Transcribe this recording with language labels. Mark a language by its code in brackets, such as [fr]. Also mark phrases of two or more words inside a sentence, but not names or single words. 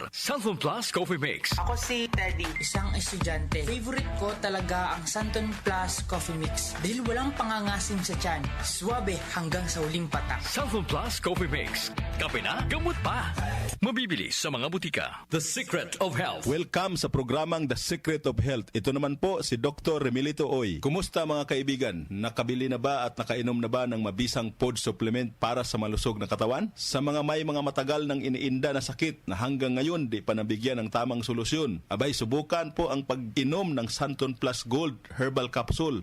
[tl] Santon Plus Coffee Mix. Ako si Teddy, isang estudyante. Favorite ko talaga ang Santon Plus Coffee Mix dahil walang pangangasim sa tiyan. Suwabe hanggang sa uling patak. Santon Plus Coffee Mix. Kape na, gamot pa. Mabibili sa mga butika. The Secret of Health. Welcome sa programang The Secret of Health. Ito naman po si Dr. Remilito Oy. Kumusta mga kaibigan? Nakabili na ba at nakainom na ba ng mabisang [en] food supplement [tl] para sa malusog na katawan? Sa mga may mga matagal ng iniinda na sakit na hanggang ngayon di pa nabigyan ng tamang solusyon, abay subukan po ang pag-inom ng Santon Plus Gold Herbal Capsule.